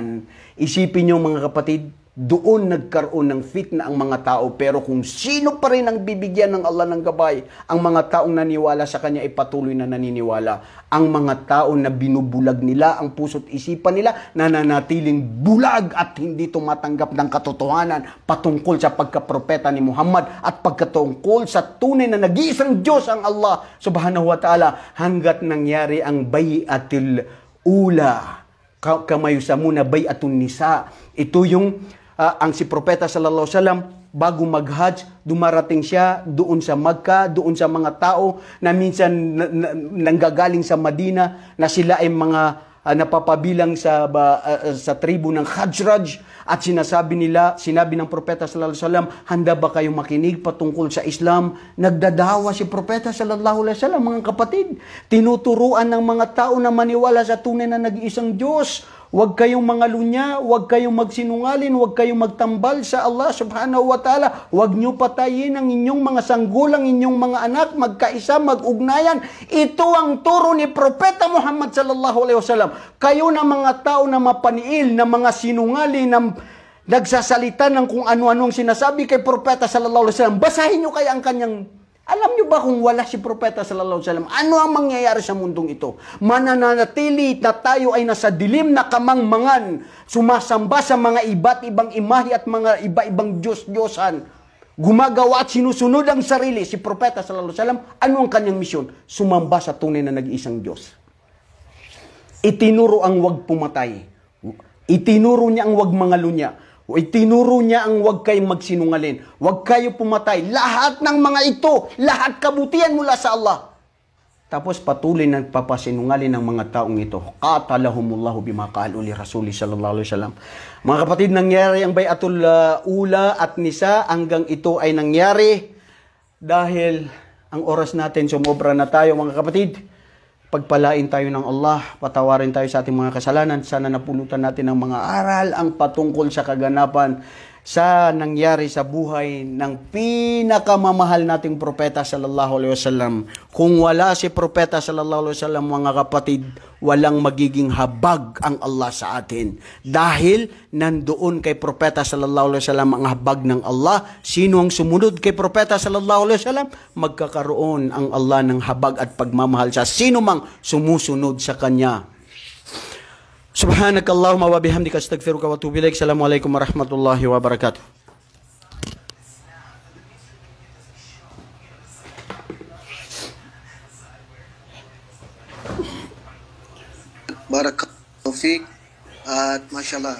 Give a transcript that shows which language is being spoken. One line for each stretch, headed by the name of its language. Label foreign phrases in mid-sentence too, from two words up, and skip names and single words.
Filipino: Isipin nyo mga kapatid, doon nagkaroon ng fitna ang mga tao, pero kung sino pa rin ang bibigyan ng Allah ng gabay, ang mga taong naniwala sa Kanya ay patuloy na naniniwala. Ang mga tao na binubulag nila ang puso't isipan nila, nananatiling bulag at hindi tumatanggap ng katotohanan patungkol sa pagkapropeta ni Muhammad at pagkatungkol sa tunay na nag-iisang Diyos ang Allah
Arabic: سبحانه وتعالى,
Filipino: hanggat nangyari ang
Arabic: البيعة الأولى.
Filipino: Kamayo sa muna
Arabic: بيعة النساء.
Filipino: Ito yung ang si Propeta
Arabic: صلى الله عليه وسلم
Filipino: bago mag-Hajj, dumarating siya doon sa Makkah, doon sa mga tao na minsan nanggagaling sa Madina, na sila ay mga napapabilang sa tribu ng Khazraj, at sinabi ng Propeta
Arabic: صلى الله عليه وسلم,
Filipino: handa ba kayong makinig patungkol sa Islam? Nagdadawa si Propeta
Arabic: صلى الله عليه وسلم,
Filipino: mga kapatid. Tinuturuan ng mga tao na maniwala sa tunay na nag-iisang Diyos. Huwag kayong mangalunya, huwag kayong magsinungalin, huwag kayong magtambal sa Allah
Arabic: سبحانه وتعالى.
Filipino: Huwag nyo patayin ang inyong mga sanggol, ang inyong mga anak, magkaisa, mag-ugnayan. Ito ang turo ni Propeta Muhammad
Arabic: صلى الله عليه وسلم.
Filipino: Kayo na mga tao na mapaniil, na mga sinungalin, na nagsasalita ng kung ano-anong sinasabi kay Propeta
Arabic: صلى الله عليه وسلم,
Filipino: basahin nyo kaya ang kanyang. Alam nyo ba kung wala si Propeta
Arabic: صلى الله عليه وسلم,
Filipino: ano ang mangyayari sa mundong ito? Mananatili na tayo ay nasa dilim na kamangmangan, sumasamba sa mga iba't ibang imahe at mga iba-ibang Diyos-Diyosan, gumagawa at sinusunod ang sarili. Si Propeta
Arabic: صلى الله عليه وسلم,
Filipino: ano ang kanyang misyon? Sumamba sa tunay na nag-iisang Diyos. Itinuro ang huwag pumatay. Itinuro niya ang huwag mangalunya. Itinuro niya ang huwag kayong magsinungalin. Huwag kayo pumatay. Lahat ng mga ito, lahat kabutihan mula sa Allah. Tapos patuloy na papasinungalin ng mga taong ito.
Arabic: قاتلهم الله بما قالوا لرسول صلى الله عليه وسلم.
Filipino: Mga kapatid, nangyari ang
Arabic: البيعة الأولى
Filipino: at nisa, hanggang ito ay nangyari dahil ang oras natin sumobra na tayo mga kapatid. Pagpalain tayo ng Allah, patawarin tayo sa ating mga kasalanan. Sana napulutan natin ng mga aral ang patungkol sa kaganapan sa nangyari sa buhay ng pinakamamahal nating propeta
Arabic: صلى الله عليه وسلم.
Filipino: Kung wala si propeta
Arabic: صلى الله عليه وسلم,
Filipino: mga kapatid, walang magiging habag ang Allah sa atin. Dahil nandoon kay propeta
Arabic: صلى الله عليه وسلم
Filipino: ang habag ng Allah. Sino ang sumunod kay propeta
Arabic: صلى الله عليه وسلم?
Filipino: Magkakaroon ang Allah ng habag at pagmamahal sa sino mang sumusunod sa kanya.
Arabic: سبحانك اللهم وبحمدك أستغفرك وأتوب إليك. السلام عليكم ورحمة الله وبركاته. بارك الله فيك at mashallah.